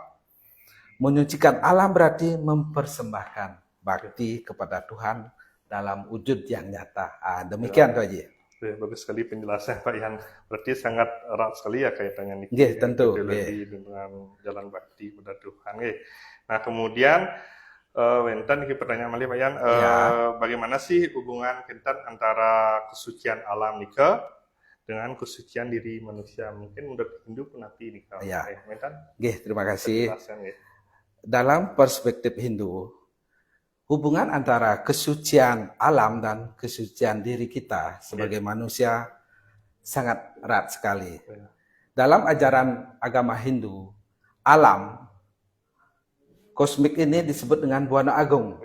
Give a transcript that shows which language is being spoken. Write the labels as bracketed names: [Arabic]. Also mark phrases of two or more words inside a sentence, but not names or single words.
[Indonesian] Menyucikan alam berarti mempersembahkan bakti kepada Tuhan dalam wujud yang nyata. Demikian Tuan Haji. Bagus sekali penjelasan Pak Yan. Berarti sangat erat sekali ya kaitannya niki [Balinese] Nggih, [Indonesian] tentu, ideologi dengan jalan bakti pada Tuhan. Nggih. Nah kemudian [Balinese] wenten iki [Indonesian] pertanyaan malih Pak Yan, Ya. bagaimana sih hubungan kinten antara kesucian alam nika dengan kesucian diri manusia? Mungkin menurut Hindu [Balinese] pun napi nika. [Indonesian] Ya. [Balinese] Wenten Nggih, [Indonesian] terima kasih. penjelasan nggih. Dalam perspektif Hindu, hubungan antara kesucian alam dan kesucian diri kita sebagai manusia sangat erat sekali. Ya. Dalam ajaran agama Hindu, alam kosmik ini disebut dengan Buana Agung.